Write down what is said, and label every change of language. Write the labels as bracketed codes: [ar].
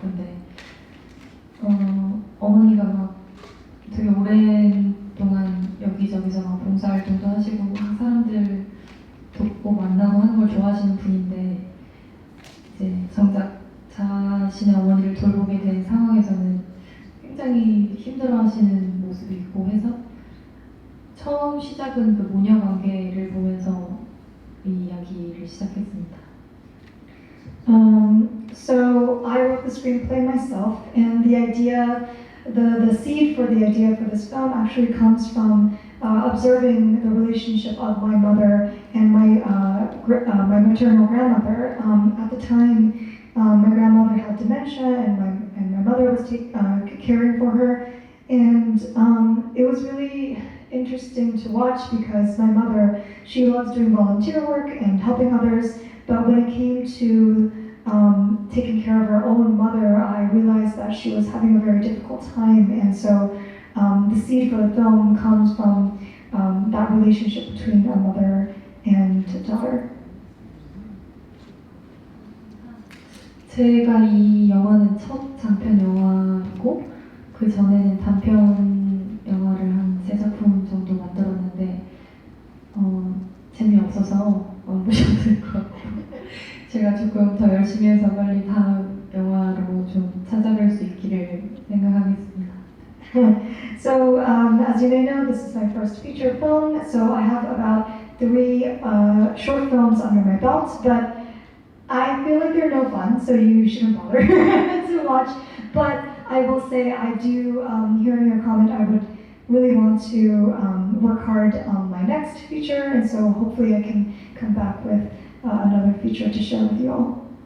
[ko] 근데 어머니가 막 되게 오랜 동안 여기저기서 막 봉사활동도 하시고 막 사람들 돕고 만나고 하는 걸 좋아하시는 분인데 이제 정작 자신의 어머니를 돌보게 된 상황에서는 굉장히 힘들어하시는 모습이 있고 해서 처음 시작은 그 모녀 관계를 보면서 이 이야기를 시작했습니다. [en] So I wrote the screenplay myself, and the idea, the seed for the idea for this film actually comes from observing the relationship of my mother and my maternal grandmother. At the time, my grandmother had dementia, and my mother was caring for her, and it was really interesting to watch because my mother, she loves doing volunteer work and helping others, but when it came to taking care of her own mother, I realized that she was having a very difficult time, and so the seed for the film comes from that relationship between a mother and daughter. [ko] 제가 이 영화는 첫 장편 영화이고 그 전에는 단편 영화를 한 3작품 정도 만들었는데 재미없어서 안 보셔도 될 것 같고 제가 조금 더 열심히 해서 빨리 다음 영화로 좀 찾아뵐 수 있기를 생각하겠습니다. [en] So, as you may know, this is my first feature film, so I have about 3 short films under my belt, but I feel like they're no fun, so you shouldn't bother to watch. But I will say, I do, hearing your comment, I would really want to work hard on my next feature, and so hopefully I can come back with another feature to share with you all.